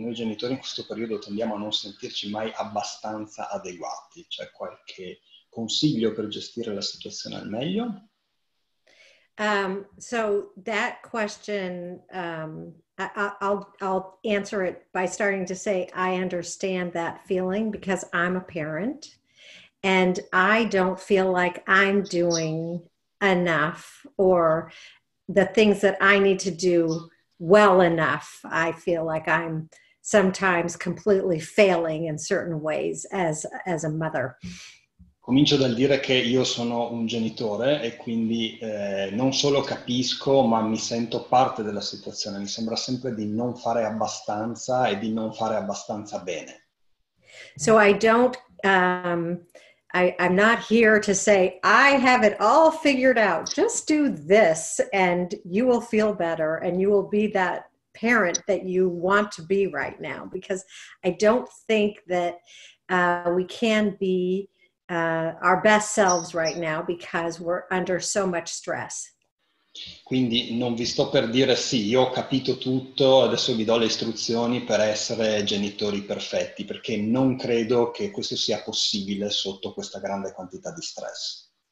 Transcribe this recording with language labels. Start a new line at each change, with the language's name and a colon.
Italian: Noi genitori in questo periodo tendiamo a non sentirci mai abbastanza adeguati. C'è qualche consiglio per gestire la situazione al meglio?
English: So that question, I'll answer it by starting to say, I understand that feeling because I'm a parent and I don't feel like I'm doing enough or the things that I need to do well enough. I feel like I'm sometimes completely failing in certain ways as a mother.
Italian: Comincio dal dire che io sono un genitore e quindi non solo capisco, ma mi sento parte della situazione. Mi sembra sempre di non fare abbastanza e di non fare abbastanza bene.
English: So I don't, I'm not here to say, I have it all figured out. Just do this and you will feel better and you will be that parent that you want to be right now. Because I don't think that we can be our best selves right now because we're under so much stress.
Italian: Quindi non vi sto per dire sì, io ho capito tutto, adesso vi do le istruzioni per essere genitori perfetti, perché non credo che questo sia possibile sotto questa grande quantità di stress.